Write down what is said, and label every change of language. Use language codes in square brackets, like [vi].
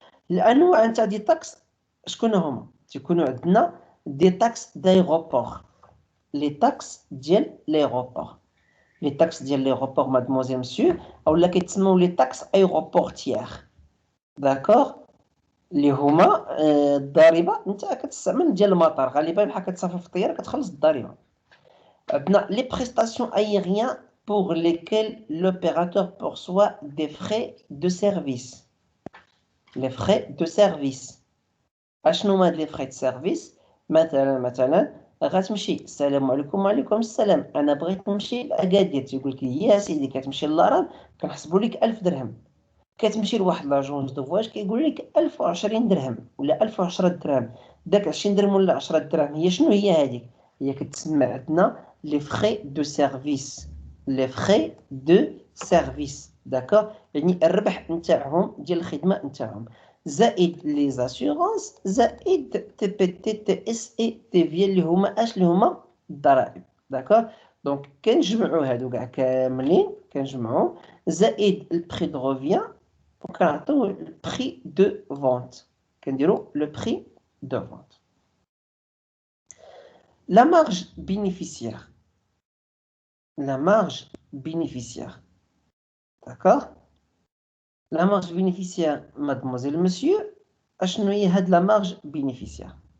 [ar] الانواع نتاع دي تاكس شكون هما؟ تيكونوا عندنا دي تاكس دايغوبور، لي تاكس ديال ليغوبور. لي تاكس ديال ليغوبور مادموزيل مسيو اولا كيتسموا لي تاكس ايغوبورتيير، داكوغ، اللي هما الضريبه نتا كتستعمل ديال المطار، غالبا بحال كتسافر في الطياره كتخلص الضريبه. عندنا لي بريستاسيون ايريان [fr] pour lesquels l'opérateur perçoit des frais de service. Les frais de service. [ar] اشنو هاد لي فrais de service؟ مثلا غتمشي السلام عليكم وعليكم السلام، انا بغيت نمشي لاكادير، تيقول لك يا سيدي كتمشي للارام كنحسبوا لك 1000 درهم. كتمشي لواحد لاجونس دو فواج كيقول لك 1020 درهم ولا 1010 درهم. داك 20 درهم ولا 10 درهم هي شنو هي هذيك؟ هي كتسمى عندنا لي frais de service. لي frais de service، داكوغ، يعني الربح نتاعهم ديال الخدمه نتاعهم، زائد لي زاسيورونس، زائد تي بي تي تي اس اي تي في اللي هما اش اللي هما الضرائب، داكوغ. دونك كنجمعوا هادو كاع كاملين، كنجمعوا زائد البري دو ريفيان وكنعطيو le prix de vente. كنديرو le prix de vente. [fr] La marge bénéficiaire. La marge bénéficiaire. D'accord? La marge bénéficiaire, mademoiselle, monsieur, [ar] اشنو هي هاد [fr] la marge bénéficiaire?